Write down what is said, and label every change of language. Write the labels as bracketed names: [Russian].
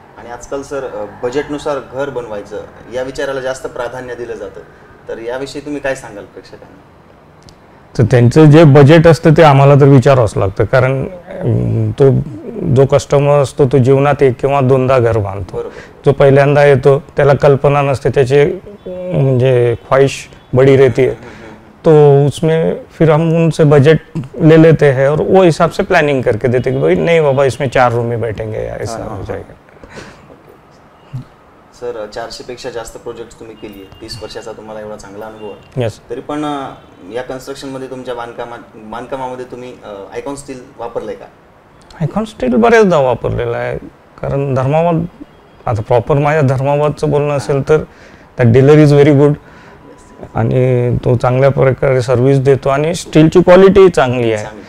[Marathi] आजकाल सर बजेटनुसार घर बनवायचं या विचाराला जास्त प्राधान्य दिलं जातं, तर याविषयी तुम्ही काय सांगाल प्रेक्षकांना? तर त्यांचं जे बजेट असतं ते आम्हाला तर विचारावंच लागतं, कारण तो जो कस्टमर असतो तो जीवनात 1 किंवा 2दा घर बांधतो. जो पहिल्यांदा येतो त्याला कल्पना नसते, त्याचे म्हणजे [Hindi] ख्वाहिश बड़ी रहती है, तो उसमें फिर हम उनसे बजट ले लेते हैं और वो हिसाब से प्लानिंग करके देते कि भाई नहीं बाबा इसमें 4 रूम में बैठेंगे, ऐसा हो जाएगा. [Marathi] सर, 400 पेक्षा जास्त प्रोजेक्ट तुम्ही केली आहे, 30 वर्षाचा तुम्हाला एवढा चांगला अनुभव आहे. [English] Yes. [Marathi] तरी पण या कन्स्ट्रक्शनमध्ये तुमच्या बांधकामामध्ये तुम्ही आयकॉन स्टील वापरलंय का? आयकॉन स्टील बरेचदा वापरलेला आहे, कारण धर्माबाद, आता प्रॉपर माझ्या धर्माबादचं बोलणं असेल तर त्या डीलर [English] is very good [Marathi] आणि तो चांगल्या प्रकारे सर्व्हिस देतो आणि स्टीलची क्वालिटी चांगली आहे.